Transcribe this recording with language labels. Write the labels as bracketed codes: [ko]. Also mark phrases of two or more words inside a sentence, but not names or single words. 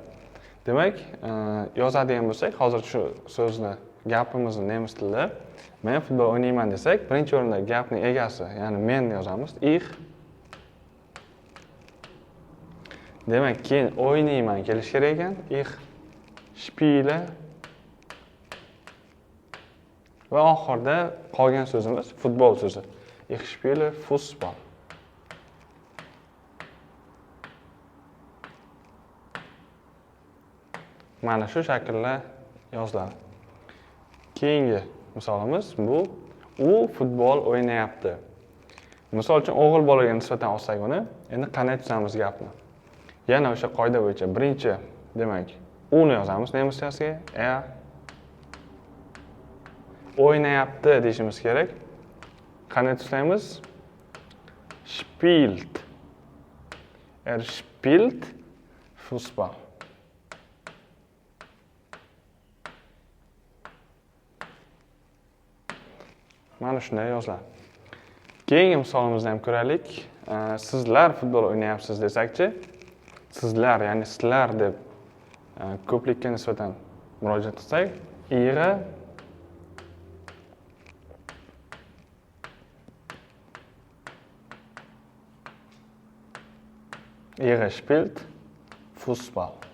[uz] Demak, yozadigan bo'lsak, hozir shu so'zni, gapimizni nemis tilida men futbol o'ynayman desak, birinchi o'rinda gapning egasi, ya'ni men yozamiz. [de] Ich. [uz] Demak, keyin o'ynayman kelish kerak ekan. [de] Ich spiele. [uz] Va oxirida qolgan so'zimiz futbol so'zi. [de] Ich spiele Fußball. [uz] Mana shu shaklda yoziladi. Keyingi misolimiz bu u futbol o'ynayapti. Misol uchun o'g'il bolaga nisbatan olsak uni, endi qanday tuzamiz gapni? Yana o'sha qoida bo'yicha birinchi, demak, uni yozamiz nemischasiga, o'ynayapti deyishimiz kerak. Qanday tuzlaymiz? [de] Spielt. Spielt Fußball. [uz] Mana shunday yoziladi. Keyingi misolimizni ham ko'raylik. Sizlar futbol o'ynayapsiz desakchi, sizlar, ya'ni sizlar deb ko'plikka nisbatan murojaat qilsak, [de] Ihr spielt Fußball.